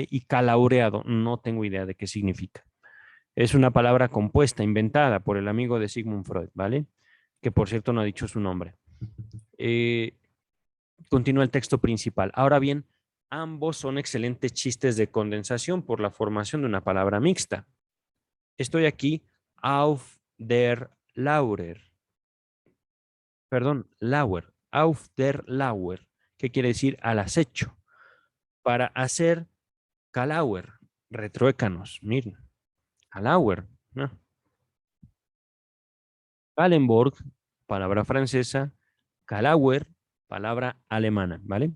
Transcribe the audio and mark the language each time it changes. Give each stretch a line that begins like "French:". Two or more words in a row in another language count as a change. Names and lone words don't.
Spanish: Y calaureado, no tengo idea de qué significa. Es una palabra compuesta, inventada por el amigo de Sigmund Freud, ¿vale? Que por cierto no ha dicho su nombre. Eh, Continúa el texto principal. Ahora bien, ambos son excelentes chistes de condensación por la formación de una palabra mixta. Estoy aquí
German: auf der Laurer. Perdón, Lauer, auf der Lauer,
Spanish: que quiere decir al acecho, para hacer Calauer, retruécanos, miren, Calauer, ¿no? Kallenborg, palabra francesa. Kalauer, palabra alemana, ¿vale?